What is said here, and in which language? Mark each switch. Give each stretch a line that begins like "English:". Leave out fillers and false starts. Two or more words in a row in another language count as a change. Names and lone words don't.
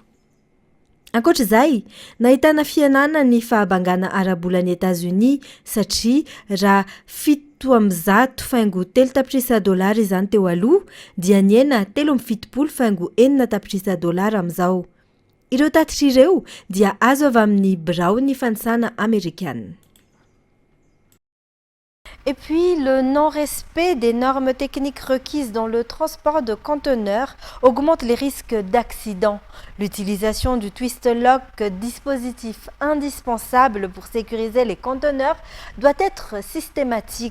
Malagasy: Ankoatr'izay, nahitana fihenana ny fahabangana arabolan'ny États-Unis satria raha 7,30 dollara izany teo aloha dia ny hena 7,70 dollara amin'izao. Ireo tatitra ireo dia azo avy amin'ny birao ny fanitsana Américaine.
French: Et puis, le non-respect des normes techniques requises dans le transport de conteneurs augmente les risques d'accident. L'utilisation du twist lock, dispositif indispensable pour sécuriser les conteneurs, doit être systématique.